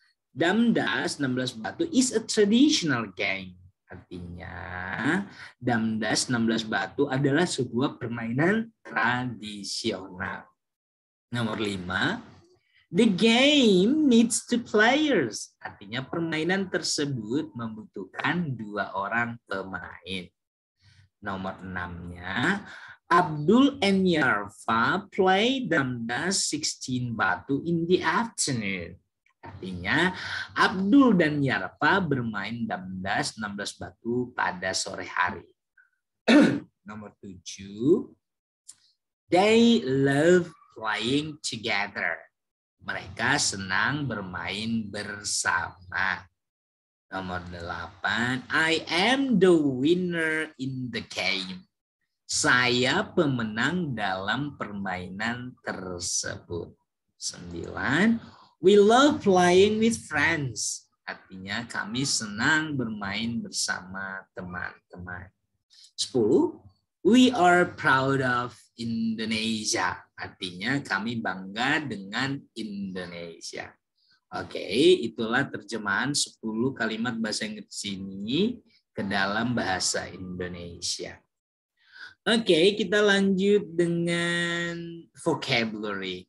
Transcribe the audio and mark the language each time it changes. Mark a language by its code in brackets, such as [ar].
[en] Damdas 16 batu is a traditional game. [id] Artinya, Damdas 16 batu adalah sebuah permainan tradisional. Nomor 5, [en] the game needs 2 players. [id] Artinya permainan tersebut membutuhkan 2 orang pemain. Nomor 6-nya, [en] Abdul and Yarfa play damdas 16 batu in the afternoon. [id] Artinya, Abdul dan Yarfa bermain damdas 16 batu pada sore hari. Nomor 7. [en] They love playing together. [id] Mereka senang bermain bersama. Nomor 8. [en] I am the winner in the game. [id] Saya pemenang dalam permainan tersebut. [en] 9. We love playing with friends. [id] Artinya kami senang bermain bersama teman-teman. 10. [en] We are proud of Indonesia. [id] Artinya kami bangga dengan Indonesia. Oke, itulah terjemahan 10 kalimat bahasa Inggris ini ke dalam bahasa Indonesia. Oke, kita lanjut dengan vocabulary.